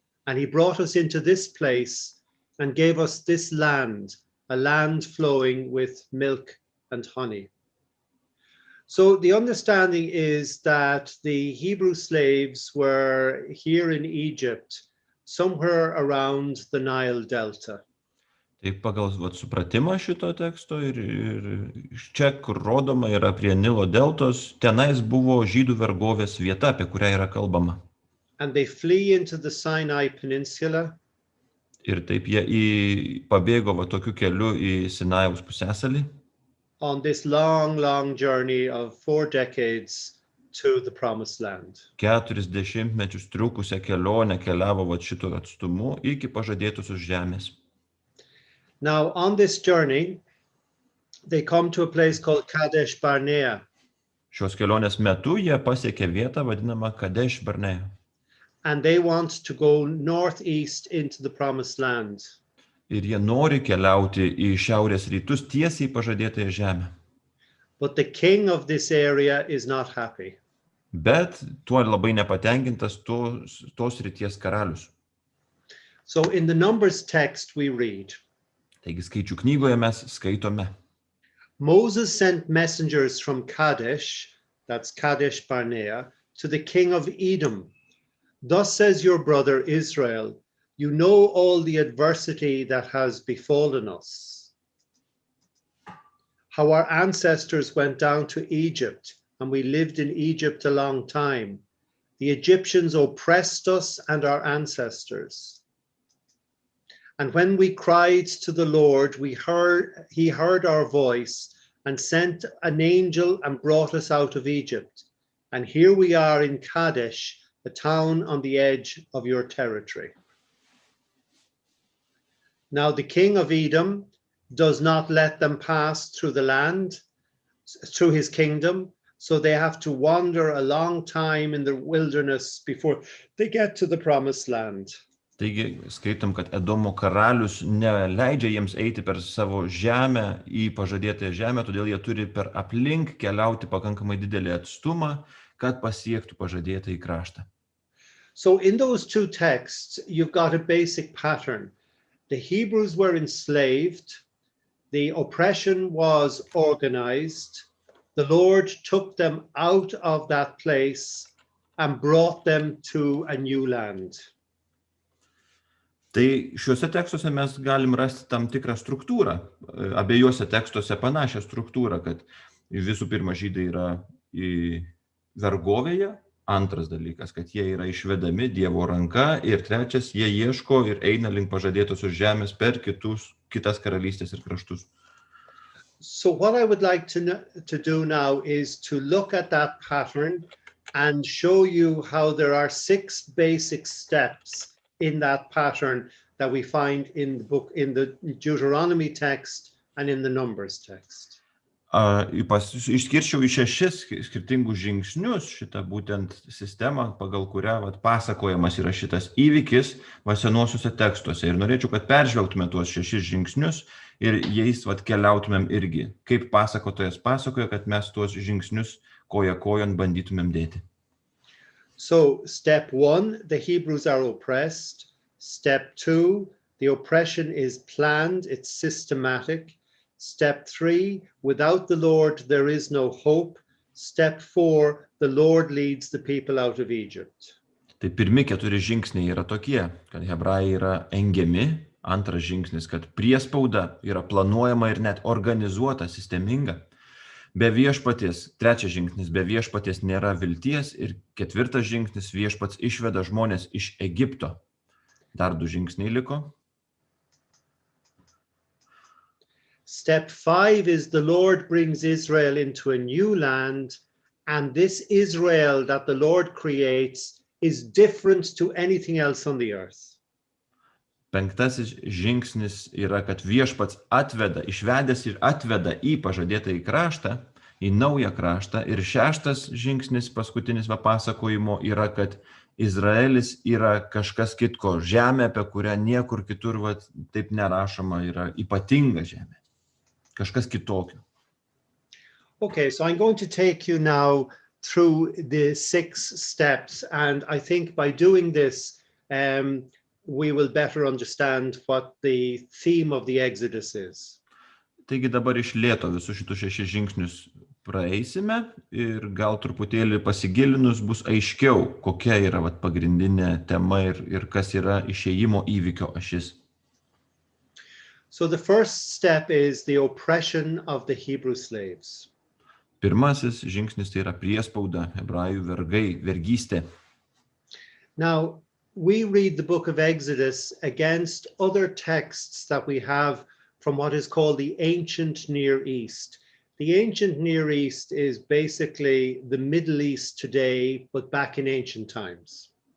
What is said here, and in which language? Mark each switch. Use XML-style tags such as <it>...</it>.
<en>And he brought us into this place and gave us this land, a land flowing with milk and honey. So the understanding is that the Hebrew slaves were here in Egypt, somewhere around the Nile Delta.</en> <lt>Tai pagal supratimą šito teksto ir čia, kur rodoma yra prie Nilo deltos, tenais buvo žydų vergovės vieta, apie kurią yra kalbama.</lt> <en>And they flee into the Sinai Peninsula.</en> <lt>Ir taip jie pabėgo tokiu keliu į Sinajaus pusiasalį.</lt> <en>On this long, long journey of 4 decades to the Promised Land.</en> <lt>40 metus trukusią kelionę keliavo šito atstumu iki pažadėtosios žemės.</lt> <en>Now, on this journey, they come to a place called Kadesh Barnea.</en> <lt>Šios kelionės metu jie pasiekė vietą vadinamą Kadesh Barnea.</lt> <en>And they want to go northeast into the Promised Land.</en> <lt>Ir jie nori keliauti į šiaurės rytus tiesiai pažadėtąją žemę.</lt> <en>But the king of this area is not happy.</en> <lt>Bet tuo labai nepatenkintas tos ryties karalius.</lt> <en>So in the Numbers text we read.</en> <lt>Taigi skaičių knygoje mes skaitome.</lt> <en>Moses sent messengers from Kadesh, that's Kadesh Barnea, to the king of Edom. Thus says your brother Israel, you know all the adversity that has befallen us. How our ancestors went down to Egypt, and we lived in Egypt a long time. The Egyptians oppressed us and our ancestors. And when we cried to the Lord, he heard our voice and sent an angel and brought us out of Egypt. And here we are in Kadesh, a town on the edge of your territory. Now the king of Edom does not let them pass through the land, through his kingdom, so they have to wander a long time in the wilderness before they get to the Promised Land.</en> <lt>Taigi skaitom, kad Edomo karalius neleidžia jiems eiti per savo žemę į pažadėtąją žemę, todėl jie turi per aplink keliauti pakankamai didelį atstumą, kad pasiektų pažadėtąjį kraštą.</lt> <en>So in those two texts, you've got a basic pattern. The Hebrews were enslaved. The oppression was organized. The Lord took them out of that place and brought them to a new land.</en> <lt>Tai šiuose tekstuose mes galim rasti tam tikrą struktūrą, abiejose tekstuose panašią struktūrą, kad visų pirma žydai yra vergovėje, antras dalykas, kad jie yra išvedami Dievo ranka ir trečias, jie ieško ir eina link pažadėtosios žemės per kitas karalystės ir kraštus.</lt> <en>So what I would like to do now is to look at that pattern and show you how there are 6 basic steps in that pattern that we find in the book, in the Deuteronomy text and in the Numbers text.</en> <lt>Išskirčiau į 6 skirtingus žingsnius šitą būtent sistemą, pagal kurią pasakojamas yra šitas įvykis senuosiuose tekstuose. Ir norėčiau, kad peržvelgtume tuos 6 žingsnius ir jais keliautumėm irgi. Kaip pasakotojas pasakoja, kad mes tuos žingsnius koja kojon bandytumėm dėti.</lt> <en>So step 1, the Hebrews are oppressed. Step 2, The oppression is planned, it's systematic. Step 3, without the Lord, there is no hope. Step 4, the Lord leads the people out of Egypt.</en> <lt>Tai pirmi 4 žingsniai yra tokie, kad hebrajai yra engiami, antras žingsnis, kad priespauda yra planuojama ir net organizuota, sisteminga. Be viešpaties, trečias žingsnis, be viešpaties nėra vilties ir ketvirtas žingsnis, viešpats išveda žmonės iš Egipto. Dar 2 žingsniai liko.</lt> <en>Step 5 is the Lord brings Israel into a new land, and this Israel that the Lord creates is different to anything else on the earth.</en> <lt>5 žingsnis yra, kad viešpats atveda, išvedęs ir atveda į pažadėtąjį kraštą, į naują kraštą. Ir 6 žingsnis, paskutinis pasakojimo, yra, kad Izraelis yra kažkas kitko, žemė, apie kurią niekur kitur taip nerašoma, yra ypatinga žemė. Kažkas kitokio.</lt> <en>Okay, so I'm going to take you now through the 6 steps, and I think by doing this, we will better understand what the theme of the Exodus is.</en> <lt>Taigi dabar iš lėto visus šitus 6 žingsnius praeisime ir gal truputėlį pasigilinus bus aiškiau, kokia yra pagrindinė tema ir kas yra išėjimo įvykio ašis.</lt> <en>So the first step is the oppression of the Hebrew slaves.</en> <lt>Pirmasis žingsnis tai yra priespauda, hebrajų vergai, vergystė.</lt> <en>Now, we read the book of Exodus against other texts that we have from what is called the ancient Near East. The ancient Near East is basically the Middle East today, but back in ancient times.</en>